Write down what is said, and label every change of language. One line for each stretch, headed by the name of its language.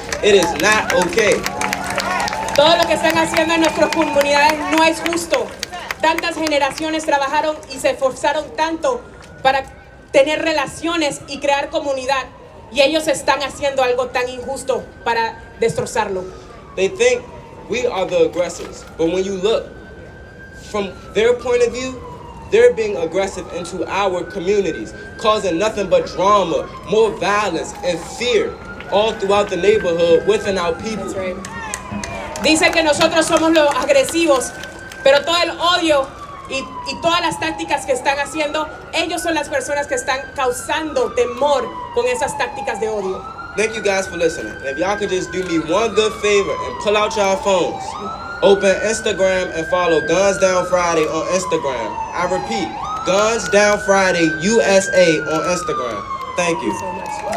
English: It is not okay.
Spanish: Todo lo que están haciendo en nuestras comunidades no es justo. Tantas generaciones trabajaron y se esforzaron tanto para tener relaciones y crear comunidad, y ellos están haciendo algo tan injusto para destrozarlo.
English: They think we are the aggressors, but when you look from their point of view, they're being aggressive into our communities, causing nothing but drama, more violence, and fear all throughout the neighborhood within our people. That's right.
Spanish: Dicen que nosotros somos los agresivos, pero todo el odio y todas las tácticas que están haciendo, ellos son las personas que están causando temor con esas tácticas de odio.
English: Thank you guys for listening. If y'all could just do me one good favor and pull out y'all phones, open Instagram and follow Guns Down Friday on Instagram. I repeat, Guns Down Friday USA on Instagram. Thank you. So much.